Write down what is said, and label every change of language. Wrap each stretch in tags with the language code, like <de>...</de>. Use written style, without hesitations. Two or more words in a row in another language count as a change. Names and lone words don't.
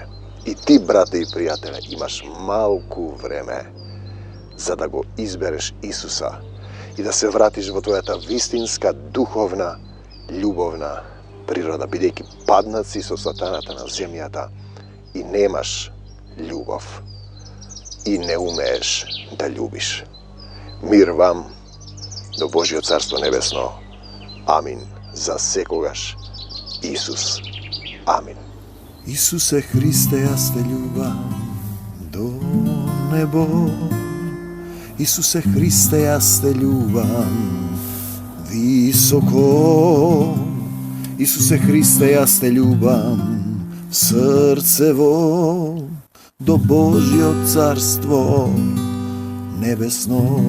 <mk>И ти, брате и пријателе, имаш малку време за да го избереш Исуса и да се вратиш во твојата вистинска, духовна, љубовна природа, бидејќи паднат си со сатаната на земјата и немаш љубов и не умееш да љубиш. Мир вам до Божјо Царство Небесно. Амин. За секогаш. Исус. Амин. Исусе Христе, јас те љубам до небо. Исусе Христе, ја те љубам високо. Исусе Христе, ја те љубам срцево до Божјо царство небесно.</mk>